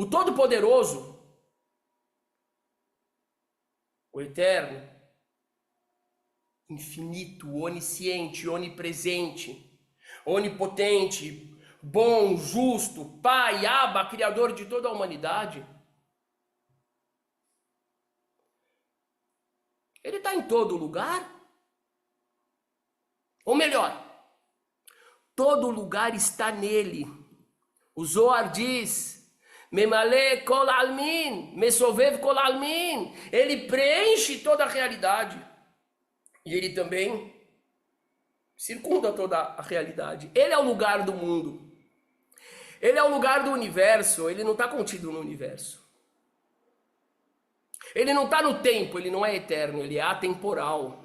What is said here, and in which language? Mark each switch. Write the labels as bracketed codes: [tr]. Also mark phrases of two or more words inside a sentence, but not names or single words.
[pt] O Todo-Poderoso, o Eterno, infinito, onisciente, onipresente, onipotente, bom, justo, Pai, Abba, Criador de toda a humanidade, ele está em todo lugar? Ou melhor, todo lugar está nele. O Zohar diz, [he] ממלא כל עלמין, מסובב כל עלמין. [pt] Ele preenche toda a realidade. E ele também circunda toda a realidade. Ele é o lugar do mundo. Ele é o lugar do universo. Ele não está contido no universo. Ele não está no tempo, ele não é eterno, ele é atemporal.